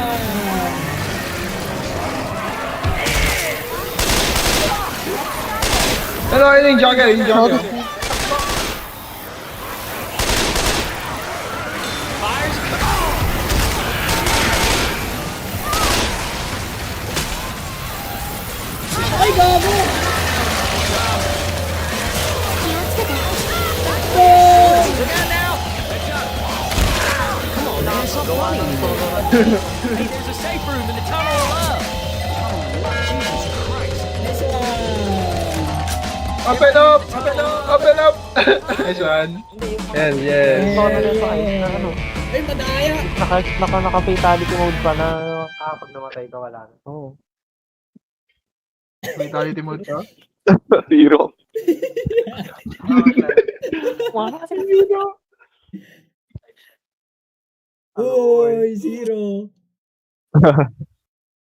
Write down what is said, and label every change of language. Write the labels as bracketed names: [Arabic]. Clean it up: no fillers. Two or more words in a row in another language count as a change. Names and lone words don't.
[Filipino] Ano, ayun yung Jackie, yung Jackie. Ay, gago! [Japanese] 気をつけて Oh! [English] Hey, there's a safe room in the tunnel above! Jesus Christ. Nice one! Open up! Open up! Nice one. Yes, yes. [Filipino] Ay, madaya! Naka- [English] fatality mode [Filipino] pa na kapag namatay ka wala na. Oo. [English] Vitality mode ka? Zero. [Filipino] Wala kasi Uy, zero!